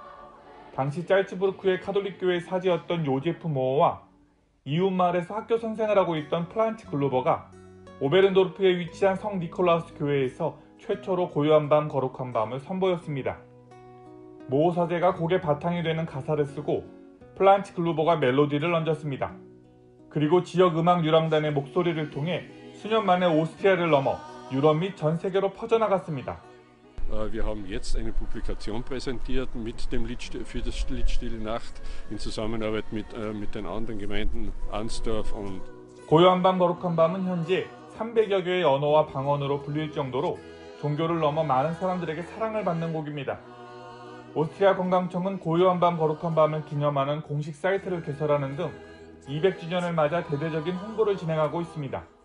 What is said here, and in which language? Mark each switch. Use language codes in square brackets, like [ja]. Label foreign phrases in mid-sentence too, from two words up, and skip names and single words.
[ko] 당시 짤츠부르크의 카톨릭교회 사제였던 요제프 모어와 이웃 마을에서 학교 선생을 하고 있던 프란츠 글루버가 오베른도르프에 위치한 성 니콜라우스 교회에서 최초로 고요한 밤 거룩한 밤을 선보였습니다. 모어 사제가 곡의 바탕이 되는 가사를 쓰고 프란츠 글루버가 멜로디를 얹었습니다. 그리고 지역 음악 유랑단의 목소리를 통해 수년 만에 오스트리아를 넘어 유럽 및 전 세계로 퍼져나갔습니다. [de] Wir haben jetzt eine Publikation präsentiert mit dem Lied für das Lied Stille Nacht in Zusammenarbeit mit den anderen Gemeinden Ansdorf und [ko] 고요한 밤 거룩한 밤은 현재 300여 개의 언어와 방언으로 불릴 정도로 종교를 넘어 많은 사람들에게 사랑을 받는 곡입니다. 오스트리아 관광청은 고요한 밤 거룩한 밤을 기념하는 공식 사이트를 개설하는 등 200주년을 맞아 대대적인 홍보를 진행하고 있습니다.